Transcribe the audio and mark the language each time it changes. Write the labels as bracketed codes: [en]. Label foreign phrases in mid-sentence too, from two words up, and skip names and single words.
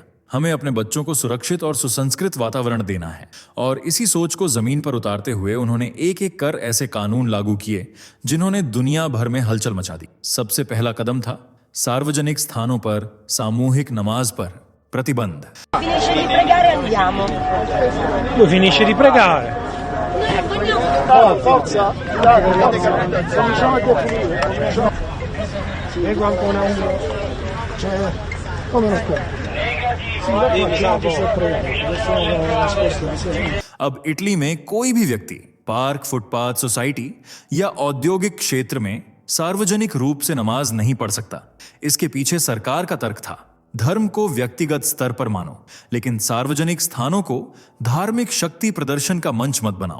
[hi] हमें अपने बच्चों को सुरक्षित और सुसंस्कृत वातावरण देना है। और इसी सोच को जमीन पर उतारते हुए उन्होंने एक एक कर ऐसे कानून लागू किए जिन्होंने दुनिया भर में हलचल मचा दी। सबसे पहला कदम था सार्वजनिक स्थानों पर सामूहिक नमाज पर प्रतिबंध। [it] Finisce di pregare, andiamo. Lui finisce di pregare. Forza, cominciamo a definire. Leggo ancora uno. Cioè, come non può? [hi] अब इटली में कोई भी व्यक्ति पार्क, फुटपाथ, सोसाइटी या औद्योगिक क्षेत्र में सार्वजनिक रूप से नमाज नहीं पढ़ सकता। इसके पीछे सरकार का तर्क था, धर्म को व्यक्तिगत स्तर पर मानो, लेकिन सार्वजनिक स्थानों को धार्मिक शक्ति प्रदर्शन का मंच मत बनाओ।